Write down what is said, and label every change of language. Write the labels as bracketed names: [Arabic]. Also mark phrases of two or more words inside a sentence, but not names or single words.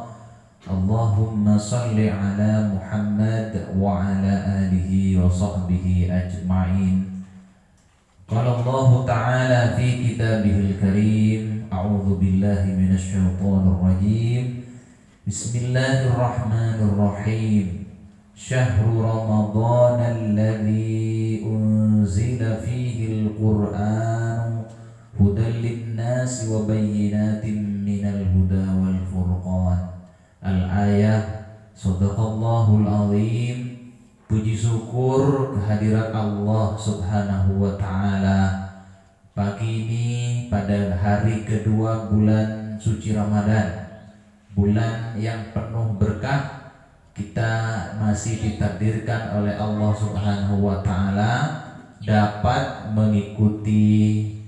[Arabic] اللهم صل على محمد وعلى آله وصحبه أجمعين. قال الله تعالى في كتابه الكريم، أعوذ بالله من الشيطان الرجيم. بسم الله الرحمن الرحيم. شهر رمضان الذي أنزل فيه القرآن هدى للناس وبينات من الهدى والفرقان. الآية. صدق الله العظيم. [Indonesian] Puji syukur kehadirat Allah [Arabic] سبحانه وتعالى. [Indonesian] Pagi ini pada hari kedua bulan suci Ramadan, bulan yang penuh berkah, kita masih ditakdirkan oleh Allah [Arabic] سبحانه وتعالى [Indonesian] dapat mengikuti